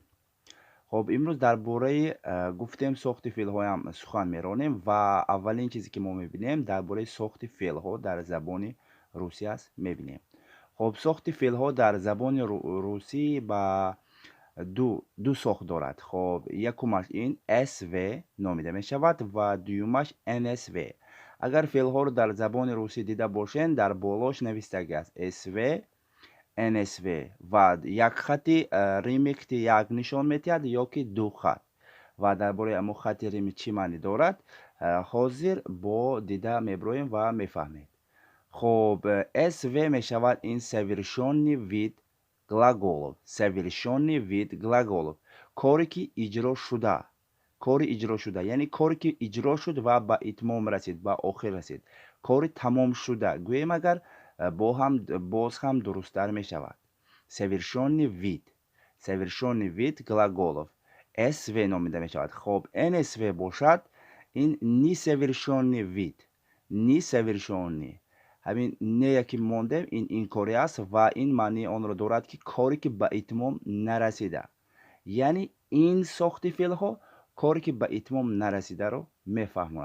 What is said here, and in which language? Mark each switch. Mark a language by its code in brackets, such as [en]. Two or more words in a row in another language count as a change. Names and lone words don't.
[tg] хоб, имрӯз дар бораи гуфтем сохти феълҳоям сухан меронем ва аввалин чизе ки мо мебинем дар бораи сохти феълҳо дар забони русӣ аст мебинем. хоб, сохти феълҳо дар забони русӣ ба ду сохт дорад. хоб, якумаш ин sv номида мешавад ва дуюмаш nsv. агар феълҳоро дар забони русӣ дида бошем, дар болош навистагӣ аст sv nsv ва як хати римикти як нишон метиҳад ё ки ду хат. ва дар бораи аммо хати рими чӣ маънӣ дорад, ҳозир бо дида меброем ва мефаҳмед. хоб, sv мешавад ин [ru] совершённый вид глаголов. Совершённый вид глаголов. [tg] коре ки иҷро шуда. кори иҷро шуда, яъне коре ки иҷро шуд ва ба итмом расид, ба охир расид. кори тамом шуда. гӯем агар боз ҳам дурусттар мешавад. [ru] Совершённый вид. Совершённый вид глаголов. [tg] sv номида мешавад. хоб, nsv бошад ин [ru] несовершённый вид. Несовершённый. [tg] ҳамин нея ки мондем ин коре аст ва ин маънии онро дорад ки коре ки ба итмом нарасида. яъне ин сохти феълҳо коре ки ба итмом нарасидаро мефаҳмонад.